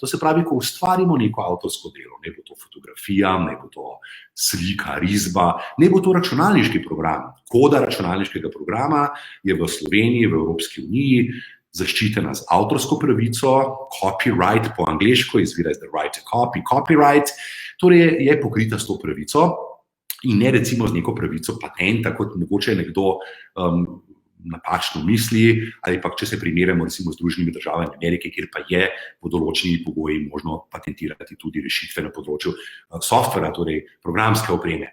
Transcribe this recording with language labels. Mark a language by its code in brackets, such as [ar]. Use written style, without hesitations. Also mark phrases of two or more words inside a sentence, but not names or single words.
[sl] To se pravi, ko ustvarimo neko avtorsko delo, ne bo to fotografija, ne bo to slika, risba, ne bo to računalniški program. Koda računalniškega programa je v Sloveniji, v Evropski uniji zaščitena z avtorsko pravico, copyright po angleško, izvira iz [en] the right to copy, [sl] copyright, torej je pokrita s to pravico in ne recimo z neko pravico patenta, kot mogoče nekdo napačno misli, ali pa če se primerjamo recimo z Združenimi državami Amerike, kjer pa je pod določenimi pogoji možno patentirati tudi rešitve na področju softvera, torej programske opreme.